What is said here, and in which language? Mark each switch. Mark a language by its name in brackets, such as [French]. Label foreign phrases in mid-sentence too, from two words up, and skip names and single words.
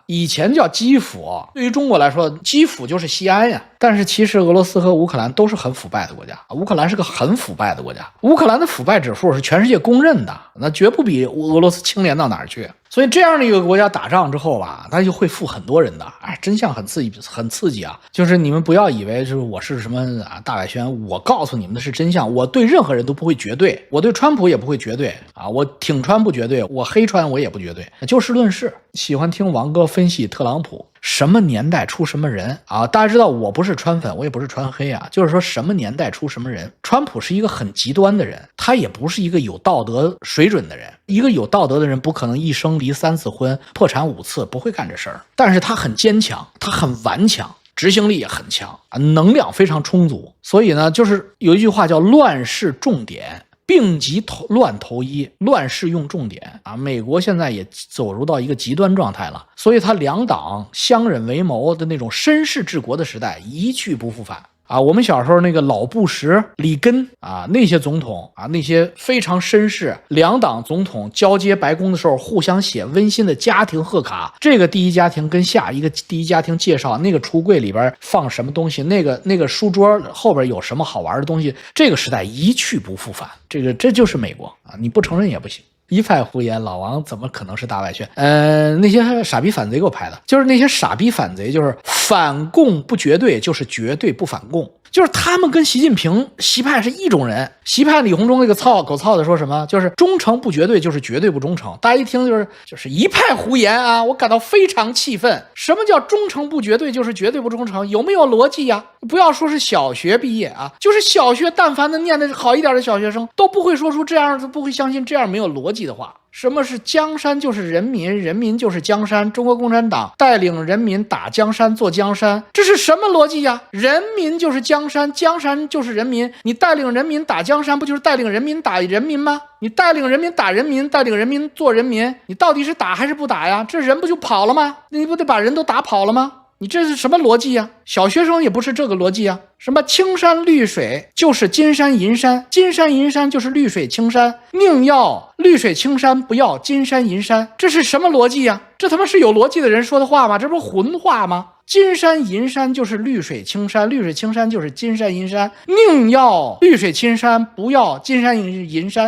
[Chinese] 以前叫基輔，對於中國來說，基輔就是西安呀。但是其實俄羅斯和烏克蘭都是很腐敗的國家，烏克蘭是個很腐敗的國家，烏克蘭的腐敗指數是全世界公認的，那絕不比俄羅斯清廉到哪兒去。所以這樣的一個國家打仗之後吧，他就會負很多人的，哎，真相很刺激啊！就是你們不要以為就是我是什麼啊大外宣，我告訴你們的是真相，我對任何人都不會絕對，我對川普也不會絕對啊，我挺川不絕對，我黑川我也不絕對，就事論事。喜歡聽王哥分析特朗普，什麼年代出什麼人啊？大家知道我不是川粉，我也不是川黑啊，就是說什麼年代出什麼人。川普是一個很極端的人，他也不是一個有道德水準的人。一個有道德的人不可能一生離3次婚，破產5次，不會幹這事兒。但是他很堅強，他很頑強，執行力也很強啊，能量非常充足。所以呢，就是有一句話叫亂世重點，病急亂投醫，亂世用重點啊！美國現在也走入到一個極端狀態了，所以他兩黨相忍為謀的那種紳士治國的時代一去不復返。啊，我們小時候那個老布什、里根啊，那些總統啊，那些非常紳士，兩黨總統交接白宮的時候互相寫溫馨的家庭賀卡，這個第一家庭跟下一個第一家庭介紹那個櫥櫃裡邊放什麼東西，那個書桌後邊有什麼好玩的東西，這個時代一去不復返，這就是美國啊，你不承認也不行。一派胡言，老王怎么可能是大外宣？那些傻逼反贼给我拍的，就是那些傻逼反贼，就是反共不绝对，就是绝对不反共。就是他们跟習近平習派是一种人。習派李鴻忠那個狗操的說什麼？就是忠誠不絕對，就是絕對不忠誠。大家一聽就是一派胡言啊！我感到非常氣憤。什麼叫忠誠不絕對，就是絕對不忠誠？有沒有邏輯呀？不要說是小學畢業啊，就是小學但凡的念的好一點的小學生都不會說出這樣，不會相信這樣沒有邏輯的話。什麼是江山就是人民，人民就是江山。中國共產黨帶領人民打江山做江山，這是什麼邏輯呀？人民就是江山，江山就是人民。你帶領人民打江山，不就是帶領人民打人民嗎？你帶領人民打人民，帶領人民做人民，你到底是打還是不打呀？這人不就跑了嗎？你不得把人都打跑了嗎？你這是什麼邏輯呀？小學生也不是這個邏輯呀。什麼青山綠水就是金山銀山，金山銀山就是綠水青山，寧要綠水青山，不要金山銀山，這是什麼邏輯呀？這他媽是有邏輯的人說的話嗎？這不是混話嗎？金山銀山就是綠水青山，綠水青山就是金山銀山，寧要綠水青山，不要金山銀山。